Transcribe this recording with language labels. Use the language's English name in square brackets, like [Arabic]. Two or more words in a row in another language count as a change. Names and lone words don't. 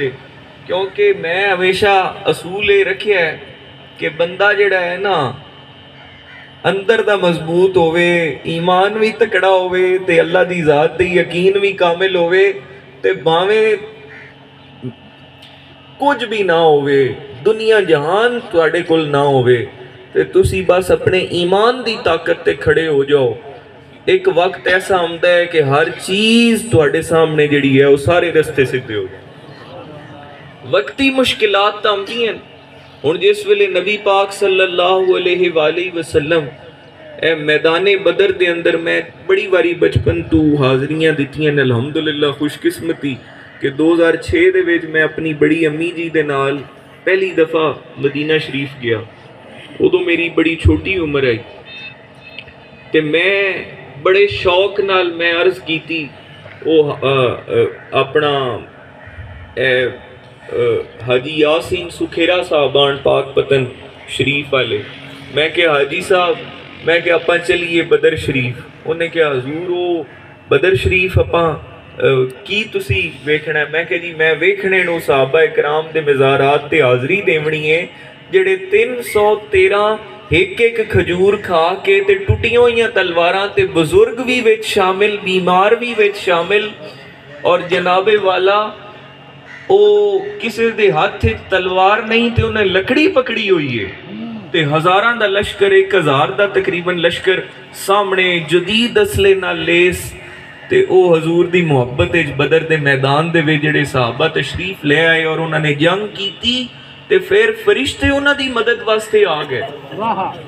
[Punjabi] ਕਿਉਂਕਿ ਮੈਂ ਹਮੇਸ਼ਾ ਅਸੂਲ ਇਹ ਰੱਖਿਆ ਹੈ ਕਿ ਬੰਦਾ ਜਿਹੜਾ ਹੈ ਨਾ ਅੰਦਰ ਦਾ ਮਜ਼ਬੂਤ ਹੋਵੇ, ਈਮਾਨ ਭੀ ਤਕੜਾ ਹੋਵੇ ਤੇ ਅੱਲਾਹ ਦੀ ਜ਼ਾਤ ਤੇ ਯਕੀਨ ਭੀ ਕਾਮਿਲ ਹੋਵੇ, ਤੇ ਭਾਵੇਂ ਕੁਝ ਭੀ ਨਾ ਹੋਵੇ, ਦੁਨੀਆ ਜਹਾਨ ਤੁਹਾਡੇ ਕੋਲ ਨਾ ਹੋਵੇ, ਤੇ ਤੁਸੀਂ ਬਸ ਆਪਣੇ ਈਮਾਨ ਦੀ ਤਾਕਤ ਤੇ ਖੜ੍ਹੇ ਹੋ ਜਾਓ। ਇੱਕ ਵਕ਼ਤ ਐਸਾ ਆਂਦਾ ਹੈ ਕਿ ਹਰ ਚੀਜ਼ ਤੁਹਾਡੇ ਸਾਹਮਣੇ ਜਿਹੜੀ ਹੈ ਉਹ ਸਾਰੇ ਰਸਤੇ ਸਿੱਧੇ ਹੋ ਜਾਏ। ਵਕ਼ਤੀ ਮੁਸ਼ਕਿਲਾਤ ਤਾਂ ਆਂਦੀਆਂ ਹੁਣ ਜਿਸ ਵੇਲੇ ਨਬੀ ਪਾਕ [Arabic] صلى الله عليه وسلم [Punjabi] ਮੈਦਾਨੇ ਬਦਰ ਦੇ ਅੰਦਰ ਮੈਂ ਬੜੀ ਵਾਰੀ ਬਚਪਨ ਤੋਂ ਹਾਜ਼ਰੀਆਂ ਦਿੱਤੀਆਂ ਨੇ ਅਲਹਮਦੁਲਿੱਲਾਹ ਖ਼ੁਸ਼ਕਿਸਮਤੀ ਕਿ 2006 ਦੇ ਵਿੱਚ ਮੈਂ ਆਪਣੀ ਵੱਡੀ ਅੰਮੀ ਜੀ ਦੇ ਨਾਲ ਪਹਿਲੀ ਦਫ਼ਾ ਮਦੀਨਾ ਸ਼ਰੀਫ਼ ਗਿਆ। ਉਦੋਂ ਮੇਰੀ ਬੜੀ ਛੋਟੀ ਉਮਰ ਆਈ ਤੇ ਮੈਂ ਬੜੇ ਸ਼ੌਕ ਨਾਲ ਮੈਂ ਅਰਜ਼ ਕੀ ਥੀ ਉਹ ਆਪਣਾ ਹਾਜੀ ਯਾਸੀਨ ਸੁਖੇਰਾ ਸਾਹਬਾਨ ਪਾਕ ਪਤਨ ਸ਼ਰੀਫ਼ ਵਾਲੇ। ਮੈਂ ਕਿਹਾ ਹਾਜੀ ਸਾਹਬ, ਮੈਂ ਕਿਹਾ ਆਪਾਂ ਚੱਲੀਏ ਬਦਰ ਸ਼ਰੀਫ਼। ਉਨ੍ਹਾਂ ਕਿਹਾ ਹਜ਼ੂਰ ਉਹ ਬਦਰ ਸ਼ਰੀਫ਼ ਆਪਾਂ ਕੀ ਤੁਸੀਂ ਵੇਖਣਾ ਹੈ? ਮੈਂ ਕਿਹਾ ਜੀ ਮੈਂ ਵੇਖਣੇ ਨੂੰ ਸਹਾਬਾ ਇਕਰਾਮ ਦੇ ਮਜ਼ਾਰਾਤ ਤੇ ਹਾਜ਼ਰੀ ਦੇਣੀ ਹੈ ਜਿਹੜੇ 313 ਇੱਕ ਇੱਕ ਖਜੂਰ ਖਾ ਕੇ ਤੇ ਟੁੱਟੀਆਂ ਹੋਈ ਤਲਵਾਰਾਂ ਤੇ ਬਜ਼ੁਰਗ ਭੀ ਵਿੱਚ ਸ਼ਾਮਿਲ, ਬੀਮਾਰ ਭੀ ਵਿੱਚ ਸ਼ਾਮਿਲ, ਔਰ ਜਨਾਬੇ ਵਾਲਾ ਉਹ ਕਿਸੀ ਦੇ ਹੱਥ ਤਲਵਾਰ ਨਹੀਂ ਤੇ ਉਨ੍ਹਾਂ ਲੱਕੜੀ ਪਕੜੀ ਹੋਈ ਹੈ ਤੇ ਹਜ਼ਾਰਾਂ ਦਾ ਲਸ਼ਕਰ 1000 ਦਾ ਤਕਰੀਬਨ ਲਸ਼ਕਰ ਸਾਹਮਣੇ ਜਦੀਦ ਅਸਲੇ ਨਾਲ ਲੈਸ ਤੇ ਉਹ ਹਜ਼ੂਰ ਦੀ ਮੁਹੱਬਤ ਬਦਰ ਦੇ ਮੈਦਾਨ ਦੇ ਵਿੱਚ ਜਿਹੜੇ ਸਹਾਬਾ ਤਸ਼ਰੀਫ਼ ਲੈ ਆਏ ਔਰ ਉਨ੍ਹਾਂ ਨੇ ਜੰਗ ਕੀ ਤੇ ਫਿਰ ਫ਼ਰਿਸ਼ਤੇ ਉਨ੍ਹਾਂ ਦੀ ਮਦਦ ਵਾਸਤੇ ਆ ਗਏ।